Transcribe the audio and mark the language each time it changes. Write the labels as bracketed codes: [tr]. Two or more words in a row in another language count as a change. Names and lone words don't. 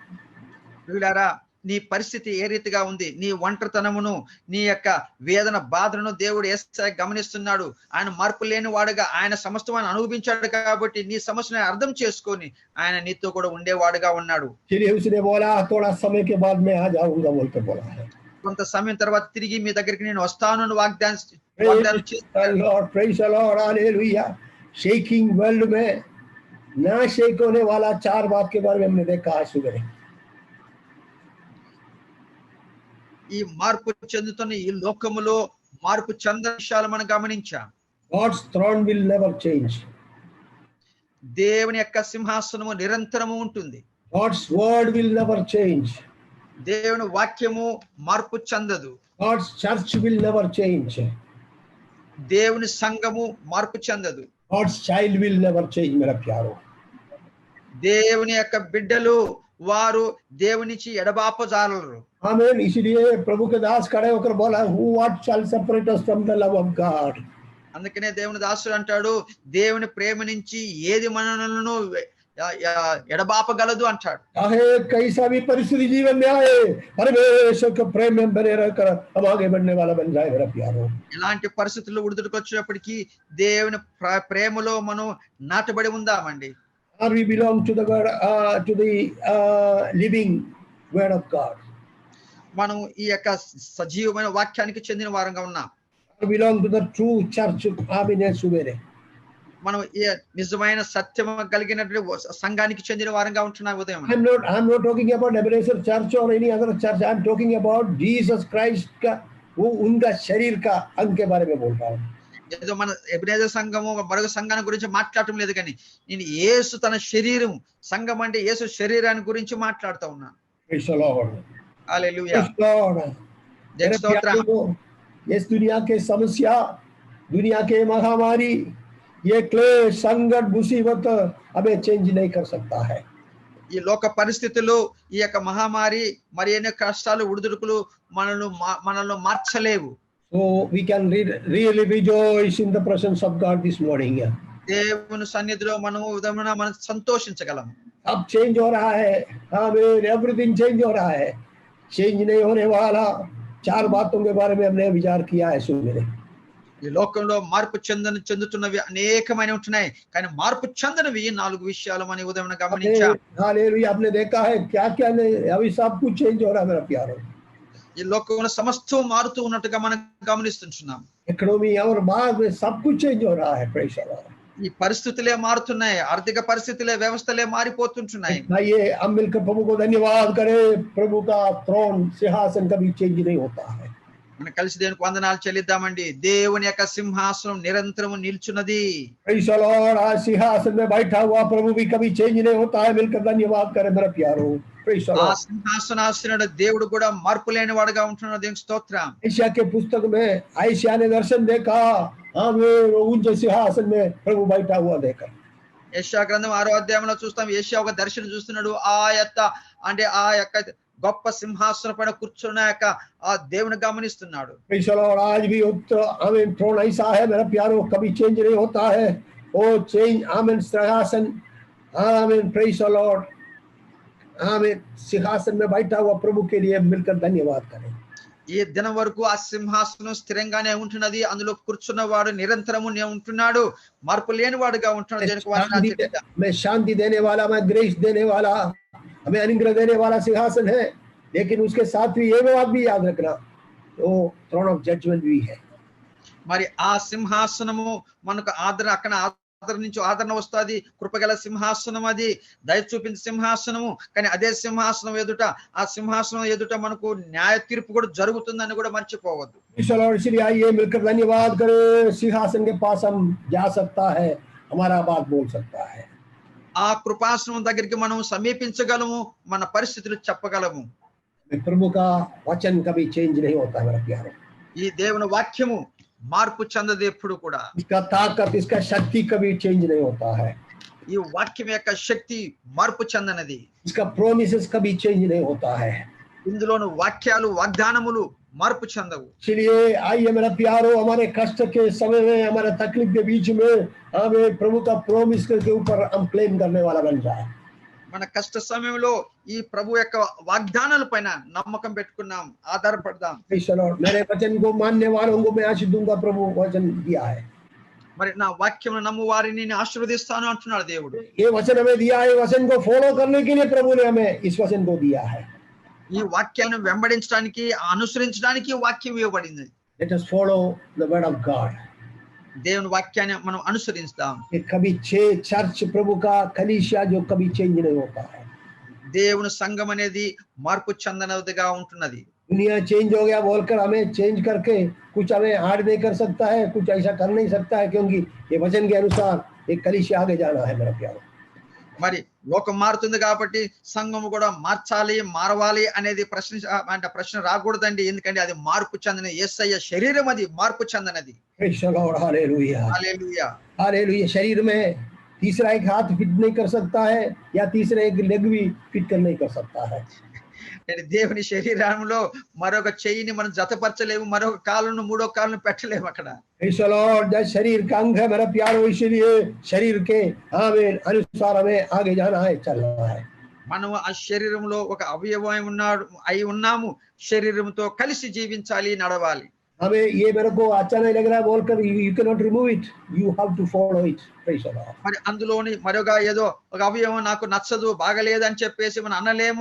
[te] ప్రియులారా, నీ పరిస్థితి ఏ రీతిగా ఉంది, నీ ఒంటరితనమును, నీ యొక్క వేదన బాధలను దేవుడు యేసయ్య గమనిస్తున్నాడు. ఆయన మార్పు లేని వాడుగా ఆయన సమస్తమాన్ని అనుభవించాడు కాబట్టి నీ సమస్యను అర్థం చేసుకొని ఆయన నీతో కూడా ఉండేవాడుగా ఉన్నాడు. [hi] इसलिए उसने बोला थोड़ा समय के बाद मैं आ जाऊंगा बोलकर बोला है. [te] కొంత సమయం తర్వాత తిరిగి మీ దగ్గరికి నేను వస్తాను అని వాగ్దానం [en] Lord. Praise the Lord. [hi] हालेलुया. [en] shaking world [hi] में ना शेक होने वाला 4 बात के बारे में हमने देखा आज सुबह. [te] ఈ మార్పు చెందుతున్న ఈ లోకములో మార్పు చెందని విషయాలు మనం గమనించాం. [en] God's throne will never change. [te] దేవుని యొక్క సింహాసనము నిరంతరము ఉంటుంది. [en] God's word will never change. [te] దేవుని వాక్యము మార్పు చెందదు. [en] God's church will never change. [te] దేవుని సంఘము మార్పు చెందదు. [en] God's child will never change [hi] मेरा प्यारो. [te] దేవుని యొక్క బిడ్డలు వారు దేవుని నుంచి ఎడబాపజాలరు. [hi] आमीन. इसलिए प्रभु के दास खड़े होकर बोला, [en] who what shall separate us from the love of God. [te] అందుకనే దేవుని దాసుడు అంటాడు, దేవుని ప్రేమ నుంచి ఏది మనలను ఎడబాపగలదు అంటాడు. [hi] चाहे कैसा भी परिस्थिति जीवन में आए, परमेश्वर के प्रेम में बने रहकर हम आगे बढ़ने वाला बन जाए मेरा प्यारो. [te] ఇలాంటి పరిస్థితుల్లో ఉడిదుడికి వచ్చినప్పటికీ దేవుని ప్రేమలో మనం నాటబడి ఉందామండి. [en] Or we belong to the word, to the living word of God. [te] మనం ఈ యొక్క సజీవమైన వాక్యానికి చెందిన వారంగా ఉన్నాం. [en] Or belong to the true church. [te] ఆమేన్. సుబేరే మనం ఈ నిజమైన సత్యం కలిగినటువంటి సంఘానికి చెందిన వారంగా ఉంటున్నాం ఉదయం. [en] I'm not talking about Ebenezer Church or any other church. I'm talking about Jesus Christ [hi] का वो उनका शरीर का अंग के बारे में बोल रहा हूँ. [te] ఏదో మన ఎబెనేజర్ సంఘము మరొక సంఘాన్ని గురించి మాట్లాడటం లేదు, కానీ నేను యేసు తన శరీరం, సంఘం అంటే యేసు శరీరాన్ని గురించి మాట్లాడుతూ ఉన్నాను. [en] Praise the Lord. [te] హల్లెలూయా [en] Praise God. [te] దేవుని [hi] मेरे [te] స్తోత్రం [hi] प्यारों, इस दुनिया के समस्या, दुनिया के महामारी, ये क्लेश, संकट, मुसीबत हमें चेंज नहीं कर सकता है. [te] ఈ లోక పరిస్థితులు ఈ యొక్క మహమ్మారి మరి ఎన్నో కష్టాలు ఉడుదుడుకులు మనల్ని మార్చలేవు. [en] So we can really rejoice in the presence of God this morning. [te] దేవుని సన్నిధిలో మనము ఉదయమున మనం సంతోషించగలము. [hi] अब चेंज हो रहा है, आमीन, एवरीथिंग चेंज हो रहा है. चेंज नहीं होने वाला 4 बातों के बारे में हमने विचार किया है सुबह. [te] ఈ లోకంలో మార్పు చెందుతున్నవి అనేకమైన ఉంటున్నాయి, కానీ మార్పు చెందనివి 4 విషయాలు మనం ఉదయం గమనించాం. [hi] हालेलुया, आपने देखा है क्या क्या नहीं, अभी सब कुछ चेंज हो रहा है मेरा प्यारो. [te] ఈ లోకంలో సమస్తం మారుతూ ఉన్నట్టుగా మనం గమనిస్తున్నాం. [hi] इकोनॉमी और बाद में सब कुछ चेंज हो रहा है. [en] Praise the Lord. [te] ఈ పరిస్థితులే మారుతున్నాయి, ఆర్థిక పరిస్థితులే, వ్యవస్థలే మారిపోతుంటున్నాయి. [hi] आइए हम मिलकर प्रभु को धन्यवाद करें. प्रभु का थ्रोन, सिंहासन कभी चेंज नहीं होता है. [te] మనం కలిసి దేవునికి వందనాలు చెల్లిద్దామండి. దేవుని యొక్క సింహాసనం నిరంతరం నిల్చున్నది. [en] Praise the Lord. [hi] आज सिंहासन में बैठा हुआ प्रभु भी कभी चेंज नहीं होता है. मिलकर धन्यवाद करें मेरे प्यारो. [en] Praise the ఆ लॉर्ड. [te] సింహాసనాసనుడు దేవుడు కూడా మార్పు లేని వాడుగా ఉంటున్నాడు. దేవునికి స్తోత్రం. [hi] आयशा के पुस्तक में आयशा ने दर्शन देखा. आमीन, ऊंचे सिंहासन में प्रभु बैठा हुआ देखा. [te] యెషయా గ్రంథం 6వ అధ్యాయంలో చూస్తాం. యెషయా ఒక దర్శనం చూస్తున్నాడు. ఆ యొక్క గొప్ప సింహాసనం పైన కూర్చున్న యొక్క ఆ దేవుని గమనిస్తున్నాడు. [en] Praise the Lord. [hi] आज भी उत्तर आमीन थ्रोन ऐसा है मेरा प्यारो, कभी चेंज नहीं होता है. ओ चेंज आमीन सिंहासन, आमीन, [en] Praise the Lord. [hi] आमीन, सिंहासन में बैठा हुआ प्रभु के लिए मिलकर धन्यवाद करें. [te] ఈ దినం వరకు ఆ సింహాసనం స్థిరంగానే ఉంటున్నది. అందులో కూర్చున్నవాడు నిరంతరము ఉంటున్నాడు. మార్పు లేని వాడుగా ఉంటున్నాడు. దేవునికి వందనాలు చెల్లిద్దాం. [hi] मैं शांति देने वाला, मैं ग्रेस देने वाला, हमें अनुग्रह देने वाला सिंहासन है, लेकिन उसके साथ भी ये बात भी याद रखना, वो [en] throne of judgment [hi] भी है. [te] మరి ఆ సింహాసనము మనకు అక్కడ ఆదరణ నుంచి ఆదరణ వస్తుంది. కృపగల సింహాసనం, అది దయ చూపించే సింహాసనము. కానీ అదే సింహాసనం ఎదుట, ఆ సింహాసనం ఎదుట మనకు న్యాయ తీర్పు కూడా జరుగుతుందని కూడా మర్చిపోవద్దు. [hi] इसलिए आइए मिलकर धन्यवाद करें. सिंहासन के पास हम जा सकता है, हमारा बात बोल सकता है. [te] ఆ కృపాసనం దగ్గరికి మనం సమీపించగలము, మన పరిస్థితులు చెప్పగలము. [hi] प्रभु का वचन कभी चेंज नहीं होता मेरा प्यारो. [te] ఈ దేవుని వాక్యము మార్పు చెందదు ఎప్పుడు కూడా. [hi] इसका ताकत, इसका शक्ति कभी चेंज नहीं होता है. [te] ఈ వాక్యం యొక్క శక్తి మార్పు చెందనది. [hi] इसका प्रोमिसेस कभी चेंज नहीं होता है. [te] ఇందులోని వాక్యాలు, వాగ్దానములు మార్పు చెందవు. [hi] इसलिए आइए मेरा प्यारो, हमारे कष्ट के समय में, हमारे तकलीफ के बीच में हमें प्रभु का प्रोमिस के ऊपर हम क्लेम करने वाला बन जाए. [te] మన కష్ట సమయంలో ఈ ప్రభు యొక్క వాగ్దానాల పైన నమ్మకం పెట్టుకున్నాం, ఆధారపడదాం. [hi] मेरे वचन को मानने वालों को मैं आशीष दूंगा, प्रभु वचन दिया है. [te] మరి నా వాక్యం నమ్ము వారిని నేను ఆశీర్వదిస్తాను అంటున్నాడు దేవుడు. [hi] ये वचन हमें दिया है, वचन को फॉलो करने के लिए प्रभु ने हमें इस वचन को दिया है. [te] ఈ వాక్యాన్ని వెంబడించడానికి, అనుసరించడానికి వాక్యం ఇవ్వబడింది. [en] Let us follow the word of God. [te] దేవుని వాక్యాన్ని మనం అనుసరిస్తాం. [hi] ये कभी चर्च प्रभु का कलीसिया जो कभी चेंज नहीं होता है. [te] దేవుని సంఘం అనేది మార్పు చెందనదిగా ఉంటున్నది. [hi] दुनिया चेंज हो गया बोलकर हमें चेंज करके कुछ हमें हार्ड नहीं कर सकता है, कुछ ऐसा कर नहीं सकता है, क्योंकि ये वचन के अनुसार एक कलीसिया आगे जाना है मेरा प्यारो. [te] మరి లోకం మారుతుంది కాబట్టి సంఘం కూడా మారవాలి అనేది ప్రశ్న రాకూడదండి. ఎందుకంటే అది మార్పు చెందిన యేసయ్య శరీరం, అది మార్పు చెందినది. [en] Praise the Lord. Hallelujah. [te] హల్లెలూయా. [en] Hallelujah. [hi] शरीर में तीसरा एक हाथ फिट नहीं कर सकता है, या तीसरा एक लेग भी फिट कर नहीं कर सकता है. [te] దేవుని శరీరంలో మరొక చెయ్యిని మనం జతపరచలేము, మరొక కాలును, మూడో కాలును పెట్టలేము అక్కడ. [en] Praise the Lord. [hi] जब शरीर का अंग है मेरा प्यारो, इसलिए शरीर के आमीन अनुसार हमें आगे जाना है, चलना है. [te] మనం ఆ శరీరంలో ఒక అవయవం ఉన్నాము. శరీరంతో కలిసి జీవించాలి, నడవాలి. [hi] हमें ये मेरे को अच्छा नहीं लग रहा है बोलकर [en] you cannot remove it, you have to follow it. Praise the Lord. [te] మరి అందులోని మరొక ఏదో ఒక అవయవం నాకు నచ్చదు, బాగలేదని చెప్పేసి మనం అనలేము.